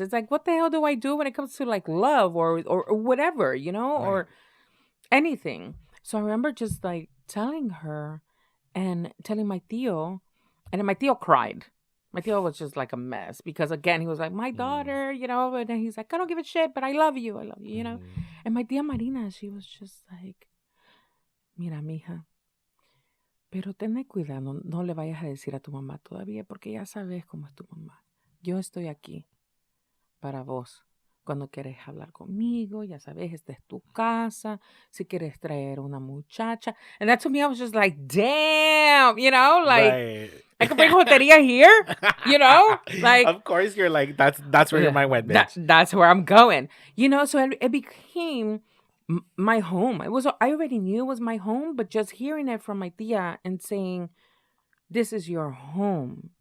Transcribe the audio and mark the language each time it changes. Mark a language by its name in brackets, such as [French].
[English] It's like, what the hell do I do when it comes to like love or whatever, Right. or anything. So I remember just like telling her and telling my tío, and then my tío cried. My tío was just like a mess because again, he was like, my daughter, and then he's like, I don't give a shit, but I love you. I love you, And my tía Marina, she was just like, [Spanish] mira, mija, pero ten cuidado, no le vayas a decir a tu mamá todavía porque ya sabes cómo es tu mamá. Yo estoy aquí para vos. Cuando quieres hablar conmigo, ya sabes, esta es tu casa. Si quieres traer una muchacha. [English] And that to me, I was just like, damn, like, Right. I could bring joteria here, like. Of course, you're like, that's where your mind went, bitch. That's where I'm going, So it became my home. I already knew it was my home, but just hearing it from my tia and saying, this is your home.